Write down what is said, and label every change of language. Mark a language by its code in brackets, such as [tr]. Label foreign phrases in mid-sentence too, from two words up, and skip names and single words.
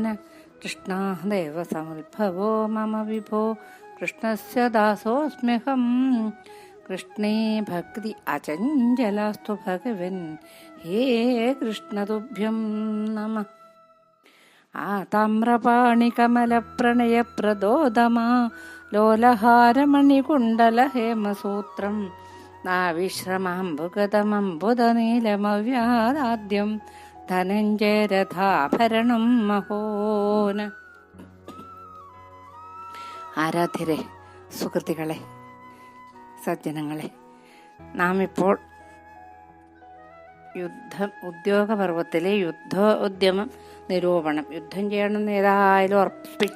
[sa] कृष्णादेव समुद्भवो मम विभो कृष्णस्य दासोऽस्म्यहं कृष्णे भक्ति अचञ्चलास्तु भगवन् हे कृष्णतुभ्यं नमः ताम्रपाणिकमलप्रणयप्रदोदमा लोलहारमणिकुण्डलहेमसूत्रं नाविश्रमाम्बुगतमम्बुदनीलमव्यादाद्यं ധനഞ്ജയരഥാഭരണം മഹോന. [ml] ആരാധ്യരെ, സുഹൃത്തുക്കളെ, സജ്ജനങ്ങളെ, നാം ഇപ്പോൾ ഉദ്യോഗപർവത്തിലെ യുദ്ധോദ്യമം നിരൂപണം, യുദ്ധം ചെയ്യണമെന്ന് ഏതായാലും ഉറപ്പിച്ചു.